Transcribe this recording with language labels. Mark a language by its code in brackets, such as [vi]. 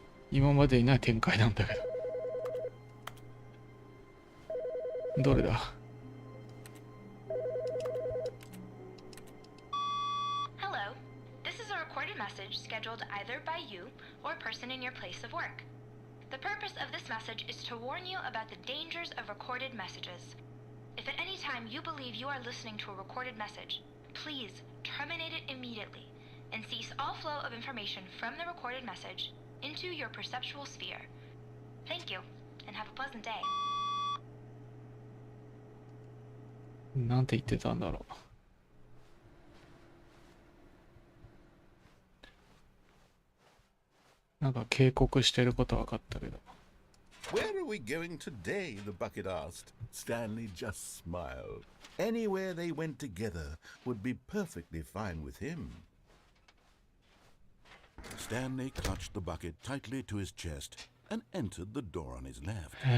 [ja] 今までにない展開なんだけど。どれだ？ [en] Hello. This is a recorded message scheduled either by you or a person in your place of work. The purpose of this message is to warn you about the dangers of recorded messages. If at any time you believe you are listening to a recorded message, please terminate it immediately and cease all flow of information from the recorded message into your perceptual sphere. Thank you, and have a pleasant day. [ja] なんて言ってたんだろう。なんか警告してることは分かったけど。 [en] Where are we going today? The bucket asked. Stanley just smiled. Anywhere they went together would be perfectly fine with him. Stanley clutched the bucket tightly to his chest and entered the door on his left.